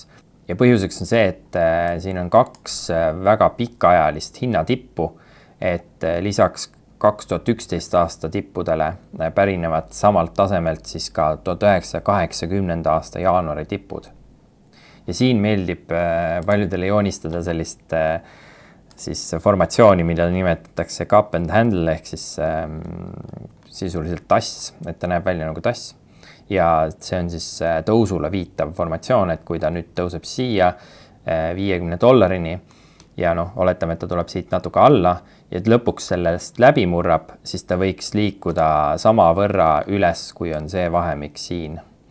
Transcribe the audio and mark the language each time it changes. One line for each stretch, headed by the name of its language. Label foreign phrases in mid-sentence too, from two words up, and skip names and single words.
Estonian: Ja põhjuseks on see, et siin on 2 väga pikaajalist hinnatippu, et lisaks 2011 aasta tippudele pärinevad samalt tasemelt siis ka 1980 aasta jaanuari tipud. Ja siin meeldib paljudele joonistada sellist siis formatsiooni, mida nimetatakse
English: cup and handle
Estonian: ehk siis sisuliselt tass, et ta näeb välja nagu tass. Ja see on siis tõusule viitav formatsioon, et kui ta nüüd tõuseb siia $50-ni ja noh, oletame, et ta tuleb siit natuke alla ja lõpuks sellest läbi murrab, siis ta võiks liikuda sama võrra üles, kui on see vahemik siin.